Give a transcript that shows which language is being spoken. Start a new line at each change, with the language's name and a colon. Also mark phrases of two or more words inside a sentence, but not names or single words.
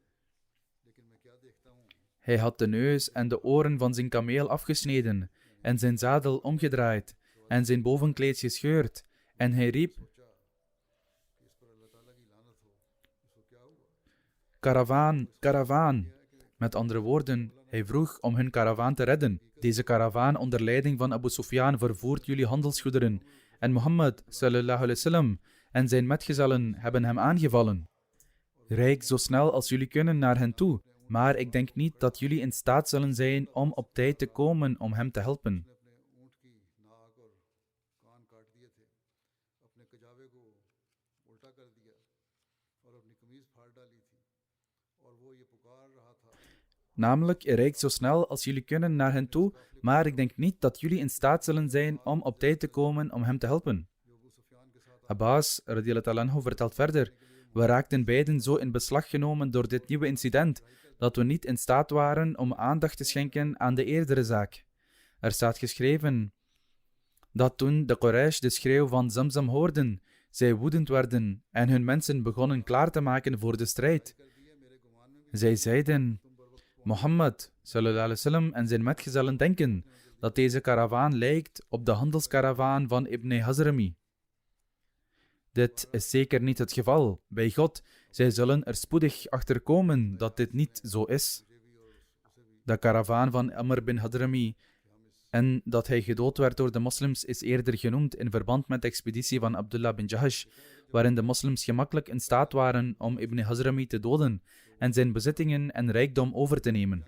Dutch: Hij had de neus en de oren van zijn kameel afgesneden, en zijn zadel omgedraaid, en zijn bovenkleed gescheurd, en hij riep: karavaan, karavaan. Met andere woorden, hij vroeg om hun karavaan te redden. Deze karavaan onder leiding van Abu Sufyan vervoert jullie handelsgoederen, en Mohammed
Arabic: صلى الله عليه وسلم
Dutch: en zijn metgezellen hebben hem aangevallen. Rijd zo snel als jullie kunnen naar hen toe, maar ik denk niet dat jullie in staat zullen zijn om op tijd te komen om hem te helpen. Namelijk, rijd zo snel als jullie kunnen naar hen toe, maar ik denk niet dat jullie in staat zullen zijn om op tijd te komen om hem te helpen. Abbas
Arabic: رضي الله عنه
Dutch: vertelt verder: we raakten beiden zo in beslag genomen door dit nieuwe incident, dat we niet in staat waren om aandacht te schenken aan de eerdere zaak. Er staat geschreven dat toen de Quraysh de schreeuw van Zamzam hoorden, zij woedend werden en hun mensen begonnen klaar te maken voor de strijd. Zij zeiden: Mohammed
Arabic: صلى الله عليه وسلم
Dutch: en zijn metgezellen denken dat deze karavaan lijkt op de handelskaravaan van Ibn Hazrami. Dit is zeker niet het geval. Bij God, zij zullen er spoedig achter komen dat dit niet zo is. De karavaan van Amr bin Hadrami en dat hij gedood werd door de moslims is eerder genoemd in verband met de expeditie van Abdullah bin Jahash, waarin de moslims gemakkelijk in staat waren om Ibn Hazrami te doden en zijn bezittingen en rijkdom over te nemen.